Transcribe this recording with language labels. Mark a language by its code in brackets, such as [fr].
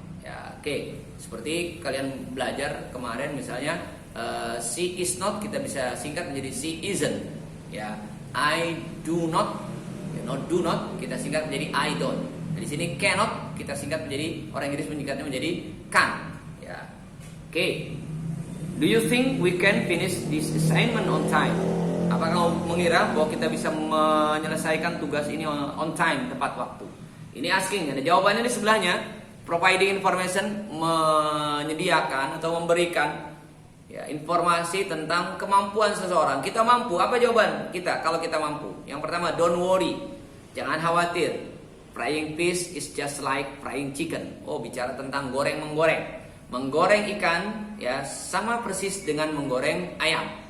[id] Ya, oke. Seperti kalian belajar kemarin misalnya [en] she is not, [id] kita bisa singkat menjadi [en] she isn't. [id] Ya, [en] I do not, [id] do not kita singkat menjadi [en] I don't. [id] Nah, di sini cannot kita singkat menjadi, orang Inggris menyingkatnya menjadi can. Ya, oke. [en] Do you think we can finish this assignment on time? [id] Apakah kamu mengira bahwa kita bisa menyelesaikan tugas ini [en] on time, [id] tepat waktu? Ini asking, ada jawabannya di sebelahnya. Providing information, menyediakan atau memberikan ya, informasi tentang kemampuan seseorang. Kita mampu, apa jawaban kita kalau kita mampu? Yang pertama, [en] don't worry, [id] jangan khawatir. [en] Frying fish is just like frying chicken. [id] Oh, bicara tentang menggoreng. Menggoreng ikan ya sama persis dengan menggoreng ayam.